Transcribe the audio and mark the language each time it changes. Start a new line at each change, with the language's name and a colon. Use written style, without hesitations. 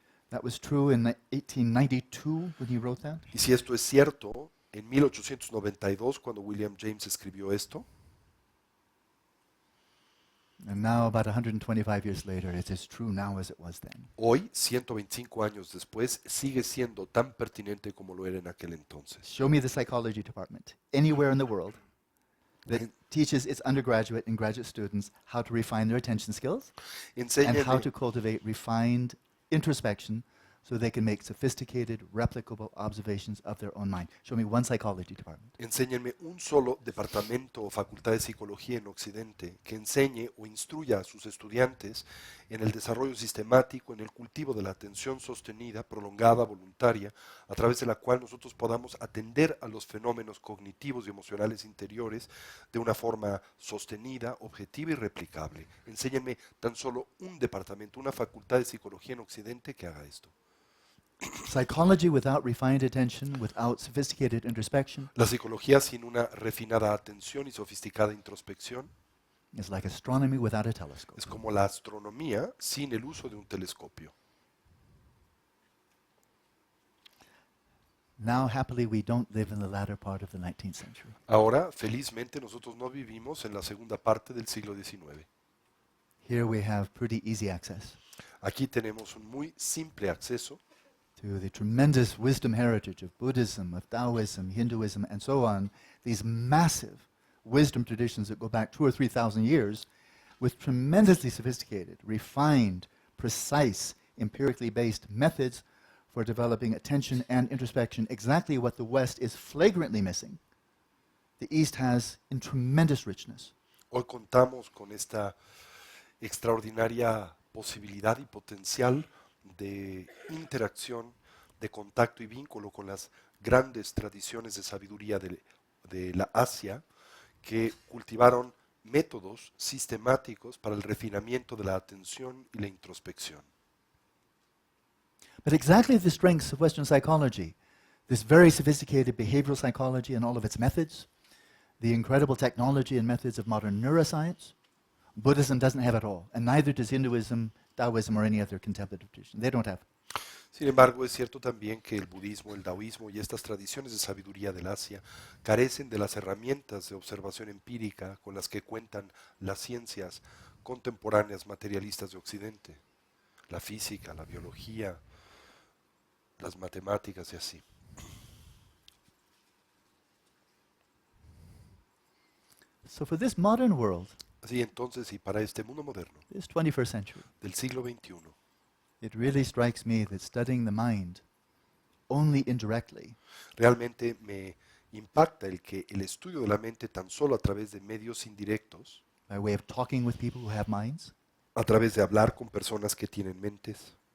English: That was true in 1892 when he wrote that.
Spanish: Y si esto es cierto, en 1892, cuando William James escribió esto,
English: And now, about 125 years later, it is true now as it was then.
Spanish: hoy, 125 años después, sigue siendo tan pertinente como lo era en aquel entonces.
English: Show me the psychology department anywhere in the world that teaches its undergraduate and graduate students how to refine their attention skills and how
Spanish: Enséñenme,
English: to cultivate refined introspection so they can make sophisticated, replicable observations of their own mind. Show me one psychology department.
Spanish: enséñenme un solo departamento o facultad de psicología en Occidente que enseñe o instruya a sus estudiantes en el desarrollo sistemático, en el cultivo de la atención sostenida, prolongada, voluntaria, a través de la cual nosotros podamos atender a los fenómenos cognitivos y emocionales interiores de una forma sostenida, objetiva y replicable. Enséñenme tan solo un departamento, una facultad de psicología en Occidente que haga esto.
English: Psychology without refined attention, without sophisticated introspection,
Spanish: La psicología sin una refinada atención y sofisticada introspección
English: is like astronomy without a telescope.
Spanish: es como la astronomía sin el uso de un telescopio.
English: Now, happily, we don't live in the latter part of the 19th century.
Spanish: Ahora, felizmente, nosotros no vivimos en la segunda parte del siglo XIX.
English: Here we have pretty easy access
Spanish: Aquí tenemos un muy simple acceso
English: to the tremendous wisdom heritage of Buddhism, of Taoism, Hinduism, and so on, these massive wisdom traditions that go back 2,000 or 3,000 years with tremendously sophisticated, refined, precise, empirically based methods for developing attention and introspection, exactly what the West is flagrantly missing. The East has in tremendous richness.
Spanish: Hoy contamos con esta extraordinaria posibilidad y potencial de interacción, de contacto y vínculo con las grandes tradiciones de sabiduría de la Asia que cultivaron métodos sistemáticos para el refinamiento de la atención y la introspección.
English: But exactly the strengths of Western psychology, this very sophisticated behavioral psychology and all of its methods, the incredible technology and methods of modern neuroscience, Buddhism doesn't have it all, and neither does Hinduism, Taoism, or any other contemplative tradition. They don't have.
Spanish: Sin embargo, es cierto también que el budismo, el taoísmo y estas tradiciones de sabiduría del Asia carecen de las herramientas de observación empírica con las que cuentan las ciencias contemporáneas materialistas de Occidente, la física, la biología, las matemáticas y así.
English: So for this modern world,
Spanish: Así entonces, y para este mundo moderno
English: this 21st century,
Spanish: del siglo XXI,
English: it really strikes me that studying the mind only indirectly
Spanish: realmente me impacta el que el estudio de la mente tan solo a través de medios indirectos,
English: by way of talking with people who have minds,
Spanish: a través de hablar con personas que tienen mentes,